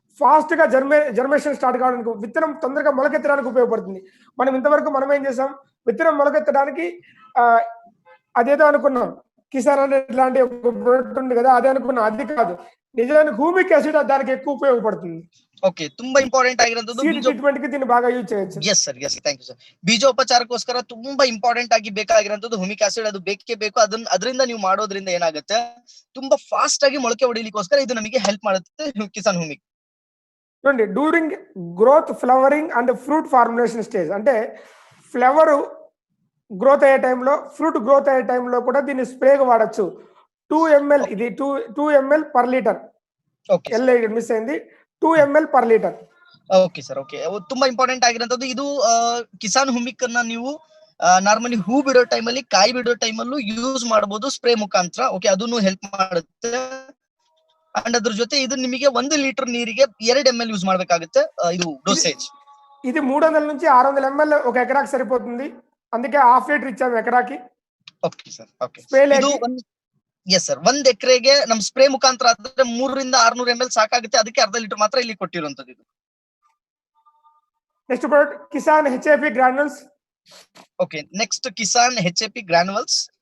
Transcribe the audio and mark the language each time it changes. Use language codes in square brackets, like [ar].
[te] Fast గా జర్మేషన్ start కావడానికి, విత్తనం తొందరగా మొలకెత్తడానికి ఉపయోగపడుతుంది. మనం ఇంతవరకు మనం ఏం చేసాం, విత్తనం మొలకెత్తడానికి అదేదో అనుకున్నాం, కిసాన్ అనే ఇట్లాంటి ఒక ప్రొడక్ట్ ఉంది కదా అదే అనుకున్నాం. అది కాదు, నిజానికి హ్యూమిక్ యాసిడ్ దానికి ఎక్కువ ఉపయోగపడుతుంది. [kn] ಓಕೆ, ತುಂಬಾ ಇಂಪಾರ್ಟೆಂಟ್ ಆಗಿರೋದು ಟ್ರೀಟ್ಮೆಂಟ್ ಗೆ [te] దీన్ని బాగా యూజ్ చేయొచ్చు. [kn] Yes sir, thank you sir. ಬೀಜೋಪಚಾರಕ್ಕೋಸ್ಕರ ತುಂಬಾ ಇಂಪಾರ್ಟೆಂಟ್ ಆಗಿ ಬೇಕಾಗಿರೋದು ಹುಮಿಕ್ ಆಸಿಡ್, ಅದು ಬೇಕೇ ಬೇಕು. ಅದರಿಂದ ನೀವು ಮಾಡೋದ್ರಿಂದ ಏನಾಗುತ್ತೆ, ತುಂಬಾ ಫಾಸ್ಟ್ ಆಗಿ ಮೊಳಕೆ ಹೊಡಿಲಿಕ್ಕೋಸ್ಕರ ಇದು ನಮಗೆ ಹೆಲ್ಪ್ ಮಾಡುತ್ತೆ ಕಿಸಾನ್ ಹುಮಿಕ್. [te] చూడండి, during growth, flowering and fruit formulation stage, అంటే ఫ్లవర్ గ్రోత్ అయ్యే టైంలో, ఫ్రూట్ గ్రోత్ అయ్యే టైంలో కూడా దీన్ని స్ప్రేగా వాడచ్చు. 2 ml, ఇది 2 ml పర్ లీటర్. మిస్ అయింది, 2 ml per liter. [kn] Okay sir, okay. ತುಂಬಾ ಇಂಪಾರ್ಟೆಂಟ್ ಆಗಿರೋದು ಇದು. ಕಿಸಾನ್ ಹುಮಿಕ್ ಅನ್ನ ನೀವು ನಾರ್ಮಲಿ ಹೂ ಬಿಡೋ ಟೈಮಲ್ಲಿ, ಕಾಯಿ ಬಿಡೋ ಟೈಮಲ್ಲೂ ಯೂಸ್ ಮಾಡಬಹುದು ಸ್ಪ್ರೇ ಮುಖಾಂತರ. ಓಕೆ, ಅದನ್ನು ಹೆಲ್ಪ್ ಮಾಡುತ್ತೆ. ಅಂಡ್ ಅದ್ರ ಜೊತೆ ಇದು ನಿಮಗೆ 1 ಲೀಟರ್ ನೀರಿಗೆ 2 ml ಯೂಸ್ ಮಾಡ್ಬೇಕಾಗುತ್ತೆ. ಇದು ಡೋಸೇಜ್. [te] ఇది 300 నుంచి 600 ml ఒక ఎకరాకి సరిపోతుంది. అందుకే హాఫ్ లీటర్ ఇచ్చాము ఎకరాకి. [kn] Okay sir, okay. ಸ್ಪ್ರೇ ಇದು ಎಸ್ ಸರ್, 1 ಎಕರೆಗೆ ನಮ್ ಸ್ಪ್ರೇ ಮುಖಾಂತರ ಆದ್ರೆ 300 ಇಂದ 600 ml ಸಾಕಾಗುತ್ತೆ. ಅದಕ್ಕೆ ಅರ್ಧ ಲೀಟರ್ ಮಾತ್ರ ಇಲ್ಲಿ ಕೊಟ್ಟಿರುವಂತದ್ದು ಇದು. [te] Next product Kisan HAP granules. Okay, next Kisan HAP granules.